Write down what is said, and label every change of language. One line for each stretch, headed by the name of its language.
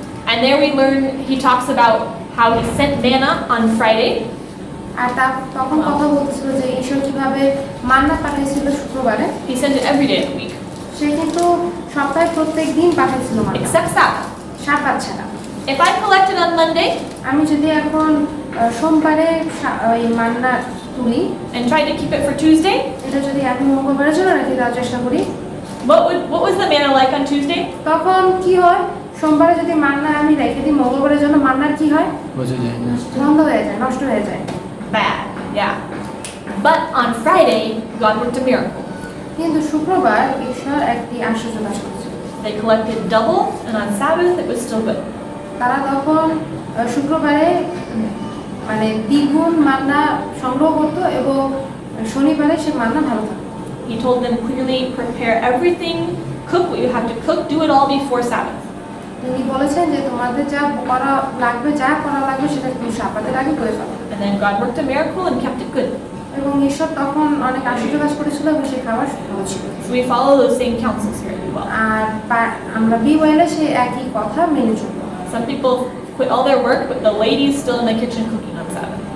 English: And there we learn, he talks about how he sent manna on Friday.
Bangla: আর তখন কথা বলছিল যে ঈশ্বর কিভাবে মান্না পাঠিয়েছিল শুক্রবারে।
English: He sent it every day of the week.
Bangla: সে কিন্তু সপ্তাহে প্রত্যেক দিন পাঠিয়েছিল মান্না,
English: Except Sabbath.
Bangla: সাব্বাত ছাড়া।
English: If I collected on Monday
Bangla: আমি যদি এখন সোমবারে ওই মান্না তুলি
English: and tried to keep it for Tuesday,
Bangla: এটা যদি আমি মঙ্গলবারের জন্য রেখে দেওয়ার চেষ্টা করি,
English: what was the manna like on Tuesday?
Bangla: তখন কি হয়? সোমবারে যদি মান্না আমি রেখে দিই মঙ্গলবারের জন্য, মান্নার কি হয়? বোঝা যায় না। বন্ধ হয়ে যায়, নষ্ট হয়ে যায়।
English: Bad, yeah. But on Friday, God worked a miracle.
Bangla: কিন্তু শুক্রবার ঈশ্বর একটি আশ্চর্য কাজ করেছে।
English: They collected double, and on Sabbath it was still good.
Bangla: তারা তখন শুক্রবারে মানে দ্বিগুণ মান্না সংগ্রহ করতো এবং শনিবারে সে মান্না ভালো থাকতো।
English: He told them clearly, prepare everything, cook what you have to cook, do it all before Sabbath.
Bangla: তিনি বলেছেন যে তোমাদের যা করা লাগবে সেটা তুমি সাব্বাতের আগে করে ফেলো।
English: And then God worked a miracle and kept it good.
Bangla: এবং ঈশ্বর তখন অনেক আশ্চর্য কাজ করেছিল এবং সেই খাবার ভালো ছিল।
English: So we follow those same counsels here as well.
Bangla: আর আমরা বিওয়াইলে সেই একই কথা মেনে চলবো।
English: Some people quit all their work, but the lady's still in the kitchen cooking on Sabbath.